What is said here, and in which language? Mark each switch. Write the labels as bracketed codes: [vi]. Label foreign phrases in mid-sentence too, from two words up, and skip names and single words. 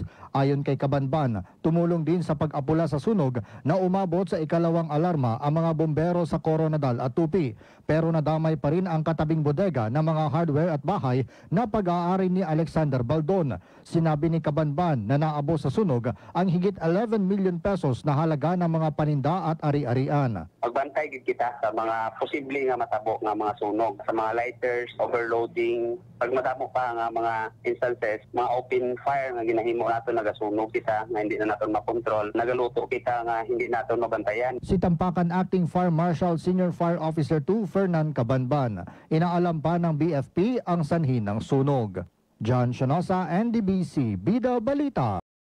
[tl] Ayon kay Cabanban, tumulong din sa pag-apula sa sunog na umabot sa ikalawang alarma ang mga bombero sa Coronadal at Tupi. Pero nadamay pa rin ang katabing bodega ng mga hardware at bahay na pag-aari ni Alexander Baldon. Sinabi ni Cabanban na naabot sa sunog ang higit 11 million pesos na halaga ng mga paninda at ari-arian. [hil] Magbantay gid kita sa mga posible nga matabo nga mga sunog, sa mga lighters, overloading, pag matabo pa nga mga instances, mga [en] open fire [hil] nga ginahimo nato nagasunog kita nga hindi na nato makontrol, nagaluto kita nga hindi nato mabantayan. [tl] Si Tampakan Acting Fire Marshal Senior Fire Officer 2 Fernan Cabanban, inaalam pa ng BFP ang sanhi ng sunog. John Sionosa, NDBC, Bida Balita.